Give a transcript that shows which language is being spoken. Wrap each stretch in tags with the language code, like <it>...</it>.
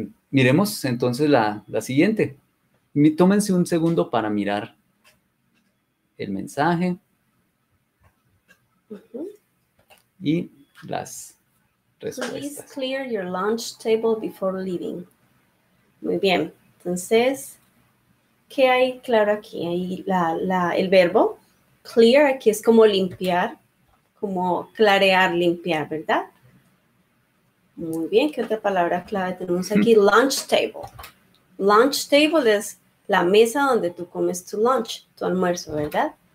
<es>Miremos entonces la siguiente. Tómense un segundo para mirar el mensaje y las respuestas.</es> <en>Please clear your lunch table before leaving.</en> <es>Muy bien. Entonces, ¿qué hay claro aquí? Hay el verbo clear, aquí es como limpiar, como clarear, limpiar, ¿verdad? Muy bien. ¿Qué otra palabra clave tenemos aquí? Lunch table. Lunch table es la mesa donde tú comes tu lunch, tu almuerzo, ¿verdad?</es>